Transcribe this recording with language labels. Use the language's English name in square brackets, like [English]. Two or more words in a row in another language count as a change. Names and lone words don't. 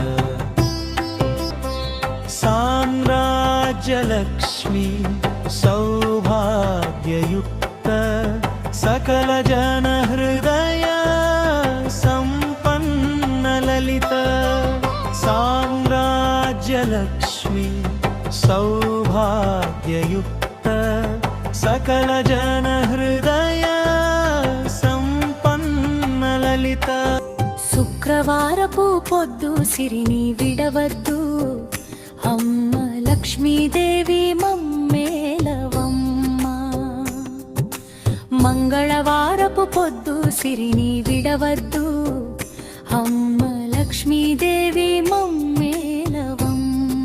[Sanskrit] साम्राज्यलक्ष्मी सौभाग्ययुक्त सकल जन हृदय संपन्न ललित साम्राज्यलक्ष्मी सौभाग्ययुक्त सकल जन हृदय संपन्न ललित [Telugu] శుక్రవారపు పొద్దు సిరిని విడవద్దు అమ్మ లక్ష్మీదేవి మమ్మేలవమ్మ. మంగళవారపు పొద్దు సిరిని విడవద్దు అమ్మ లక్ష్మీదేవి మమ్మేలవమ్మ.